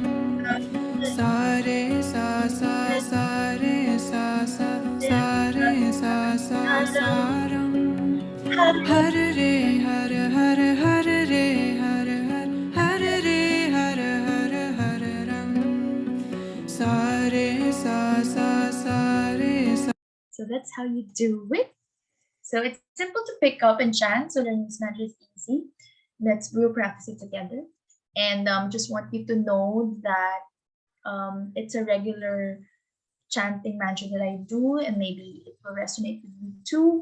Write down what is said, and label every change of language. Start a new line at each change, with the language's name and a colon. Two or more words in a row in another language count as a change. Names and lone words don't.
Sanskrit: Sa re sa sa sa re sa sa sa re sa sa sa ram. Hare re hare hare hare re hare hare hare re hare hare hare ram. Sa re sa sa sa re sa.
English: So that's how you do it. So it's simple to pick up and chant. So learning this mantra is easy. We'll practice it together. And just want you to know that it's a regular chanting mantra that I do, and maybe it will resonate with you too.